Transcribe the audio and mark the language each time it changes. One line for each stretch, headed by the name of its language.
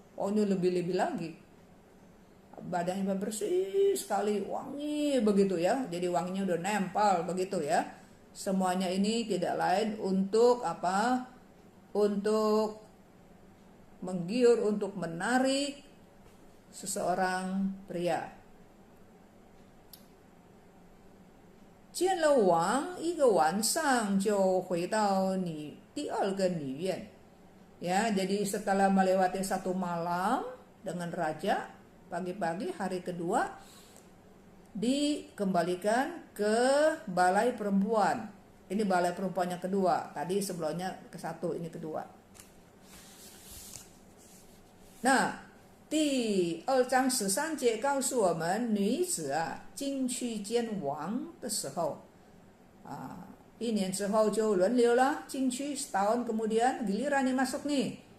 Indonesian: Oh, ini lebih-lebih lagi. Badannya bersih sekali, wangi begitu ya. Jadi wanginya udah nempel begitu ya. Semuanya ini tidak lain untuk apa? Untuk menggiur, untuk menarik seseorang pria.
Chinese: 见了王1个晚上就回到第2个女院.
Indonesian: Ya, jadi setelah melewati 1 malam dengan raja, pagi-pagi hari kedua dikembalikan ke balai perempuan. Ini balai perempuan yang kedua. Tadi sebelumnya ke 1, ini kedua.
Chinese: Nah, 第2章13节告诉我们，女子进去见王的时候1年之后就轮流了进去，
Indonesian: setahun kemudian gilirannya masuk nih.